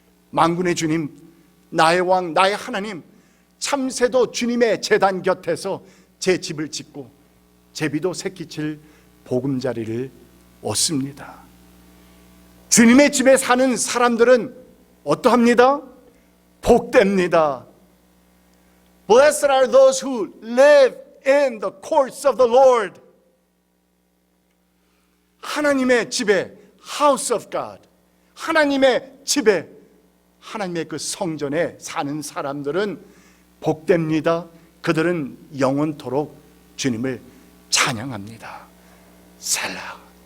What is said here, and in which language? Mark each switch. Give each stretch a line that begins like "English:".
Korean: 만군의 주님, 나의 왕, 나의 하나님, 참새도 주님의 제단 곁에서 제 집을 짓고 제비도 새끼칠 보금자리를 얻습니다. 주님의 집에 사는 사람들은 어떠합니다? 복됩니다.
English: Blessed are those who live in the courts of the Lord.
Korean: 하나님의 집에,
English: house of God,
Korean: 하나님의 집에, 하나님의 그 성전에 사는 사람들은 복됩니다. 그들은 영원토록 주님을 찬양합니다. 셀라.